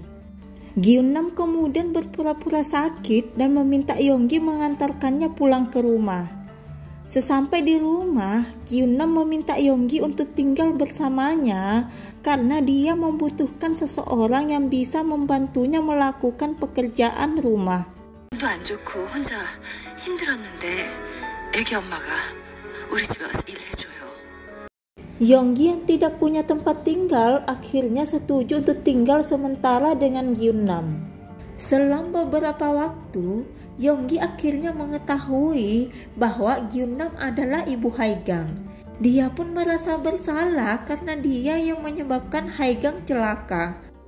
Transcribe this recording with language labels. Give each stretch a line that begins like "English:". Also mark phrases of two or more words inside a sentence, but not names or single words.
Indonesian: Gyun-nam kemudian berpura-pura sakit dan meminta Yonggi mengantarkannya pulang ke rumah. Sesampai di rumah, Gyun-nam meminta Yonggi untuk tinggal bersamanya karena dia membutuhkan seseorang yang bisa membantunya melakukan pekerjaan rumah.
Korean: 몸도 안 좋고 혼자 힘들었는데 애기 엄마가 우리 집에 와서 일해줘요.
Indonesian: Yonggi yang tidak punya tempat tinggal akhirnya setuju untuk tinggal sementara dengan Gyun-nam. Selang beberapa waktu, Yonggi akhirnya mengetahui bahwa Gyun-nam adalah ibu Haigang. Dia pun merasa bersalah karena dia yang menyebabkan Haigang celaka.